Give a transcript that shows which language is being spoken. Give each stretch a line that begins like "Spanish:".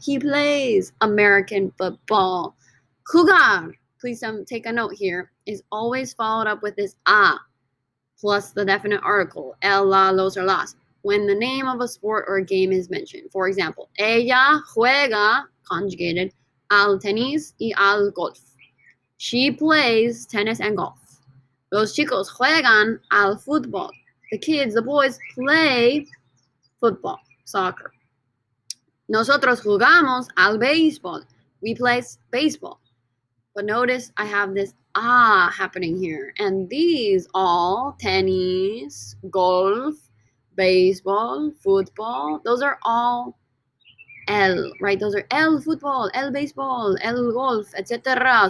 English: He plays American football. Jugar, please take a note here, is always followed up with this a plus the definite article, el, la, los, or las, when the name of a sport or a game is mentioned. For example,
Spanish: ella juega,
English: conjugated,
Spanish: al tenis y al golf.
English: She plays tennis and golf.
Spanish: Los chicos juegan al fútbol.
English: The kids, the boys, play football, soccer.
Spanish: Nosotros jugamos al béisbol.
English: We play baseball. But notice I have this happening here. And these all, tennis, golf, baseball, football, those are all el, right? Those are el football, el baseball, el golf, etc.